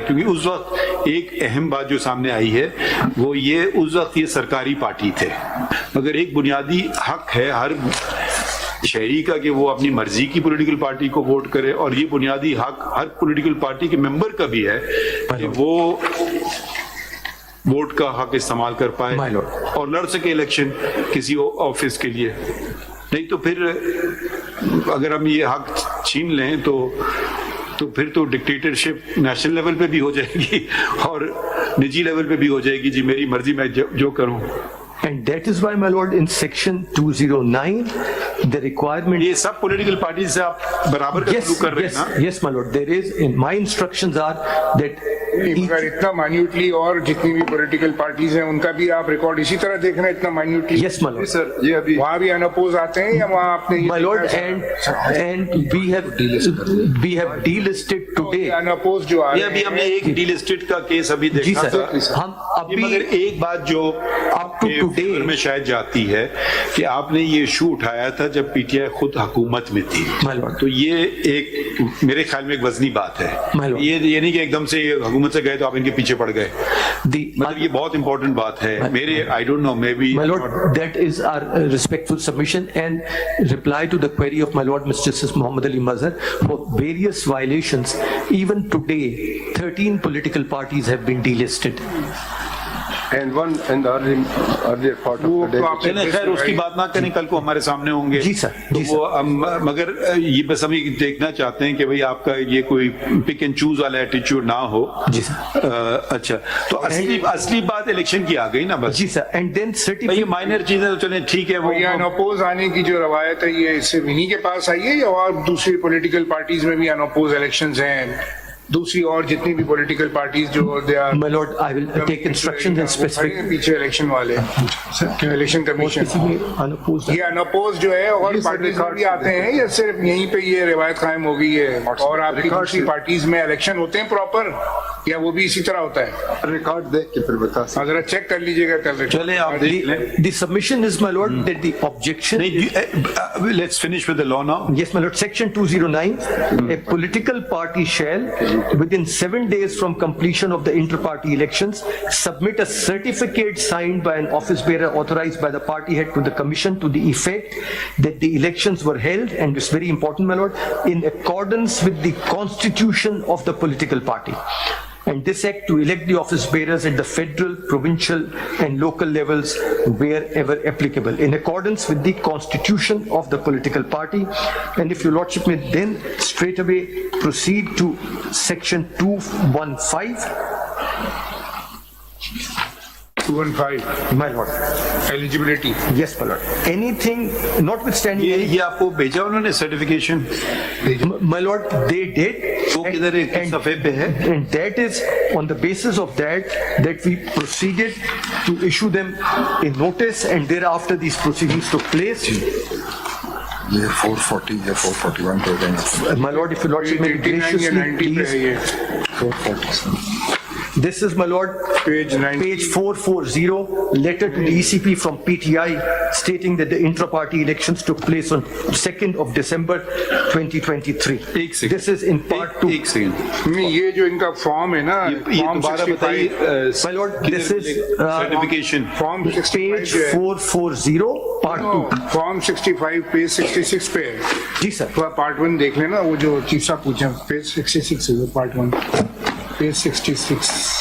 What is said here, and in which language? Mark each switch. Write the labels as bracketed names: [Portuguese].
[Urdu] کیونکہ اس وقت ایک اہم بات جو سامنے آئی ہے وہ یہ، اس وقت یہ سرکاری پارٹی تھے، مگر ایک بنیادی حق ہے ہر شہری کا کہ وہ اپنی مرضی کی پولیٹیکل پارٹی کو ووٹ کرے، اور یہ بنیادی حق ہر پولیٹیکل پارٹی کے ممبر کا بھی ہے کہ وہ ووٹ کا حق استعمال کر پائے اور لڑ سکے الیکشن کسی آفس کے لیے. نہیں تو پھر اگر ہم یہ حق چھین لیں تو پھر تو ڈکٹیٹرشپ نیشنل لیول پہ بھی ہو جائے گی اور نجی لیول پہ بھی ہو جائے گی. جی میری مرضی میں جو کروں. [English] And that is why, my lord, in section 209, the requirement... [Urdu] یہ سب پولیٹیکل پارٹیز سے آپ برابر کا سلوک کر رہے ہیں نا؟ [English] Yes, my lord, there is, in my instructions are that... [Urdu] مگر اتنا مائنیوٹلی، اور جتنی بھی پولیٹیکل پارٹیز ہیں ان کا بھی آپ ریکارڈ اسی طرح دیکھ رہے ہیں اتنا مائنیوٹلی؟ [English] Yes, my lord. [Urdu] سر، یہ ابھی وہاں بھی اناپوز آتے ہیں یا وہاں آپ نے؟ [English] My lord, and we have delisted today. [Urdu] اناپوز جو آ رہے ہیں، ابھی ہم نے ایک ڈیلسٹڈ کا کیس ابھی دیکھا تھا. ہم ابھی مگر ایک بات جو آپ کے میں شاید جاتی ہے کہ آپ نے یہ ایشو اٹھایا تھا جب پی ٹی آئی خود حکومت میں تھی، تو یہ ایک میرے خیال میں ایک وزنی بات ہے. یہ نہیں کہ ایک دم سے حکومت سے گئے تو آپ ان کے پیچھے پڑ گئے، مطلب یہ بہت امپورٹنٹ بات ہے. میرے [English] I don't know, maybe my lord, that is our respectful submission and reply to the query of my lord Mr. Justice Muhammad Ali Mazhar. For various violations, even today 13 political parties have been delisted. And one in the earlier part of the day. [Urdu] چلیں خیر اس کی بات نہ کریں، کل کو ہمارے سامنے ہوں گے. جی سر، جی سر. مگر یہ بس ہم یہ دیکھنا چاہتے ہیں کہ بھئی آپ کا یہ کوئی پک اینڈ چوز والا ایٹیچیوڈ نہ ہو. جی سر. اچھا، تو اصلی بات الیکشن کی آ گئی نا بس. جی سر. [English] and then [Urdu] یہ مائنر چیزیں تو چلیں ٹھیک ہے. وہ اناپوز آنے کی جو روایت ہے یہ اس سے انہی کے پاس آئی ہے یا اور دوسری پولیٹیکل پارٹیز میں بھی اناپوز الیکشنز ہیں؟ دوسری اور جتنی بھی پولیٹیکل پارٹیز جو [English] My lord, I will take instructions and specific. [Urdu] پیچھے الیکشن والے الیکشن کمیشن یہ اناپوز جو ہے اور پارٹیز بھی آتے ہیں یا صرف یہیں پہ یہ روایت قائم ہو گئی ہے؟ اور آپ کی دوسری پارٹیز میں الیکشن ہوتے ہیں پراپر یا وہ بھی اسی طرح ہوتا ہے؟ ریکارڈ دیکھ کے پھر بتا سکتے. ذرا چیک کر لیجیے گا کل. چلیں آپ دیکھ لیں. [English] The submission is, my lord, that the objection... Let's finish with the law now. Yes, my lord. Section 209, a political party shall, within 7 days from completion of the inter-party elections, submit a certificate signed by an office bearer authorized by the party head to the commission to the effect that the elections were held, and it's very important, my lord, in accordance with the constitution of the political party. And this act to elect the office bearers at the federal, provincial and local levels wherever applicable, in accordance with the constitution of the political party. And if your lordship may then straight away proceed to section 215. 215 My lord. Eligibility. Yes, my lord. Anything notwithstanding... [Urdu] یہ آپ کو بھیجا انہوں نے certification? [English] My lord, they did. [Urdu] وہ کدھر ایک صفحے پہ ہے؟ [English] And that is on the basis of that we proceeded to issue them a notice, and thereafter these proceedings took place. [Urdu] یہ 440 یا 441 پہ [English] My lord, if your lordship may graciously please... 440. This is, my lord, Page 90. page 440, letter to the ECP from PTI stating that the intra-party elections took place on 2nd of December 2023. [Urdu] ایک second. [English] This is in part 2. [Urdu] ایک second. نہیں یہ جو ان کا form ہے نا یہ form دوبارہ بتائیے. 65 [English] My lord, this is certification. [Urdu] Form [English] page [Urdu] 65 جو ہے [English] 440, part 2. [Urdu] فارم 65 پیج 66 پہ ہے. جی سر. پارٹ 1 دیکھ لینا, وہ جو چیف صاحب پوچھیں پیج 66 ہے پارٹ 1 پیج 66.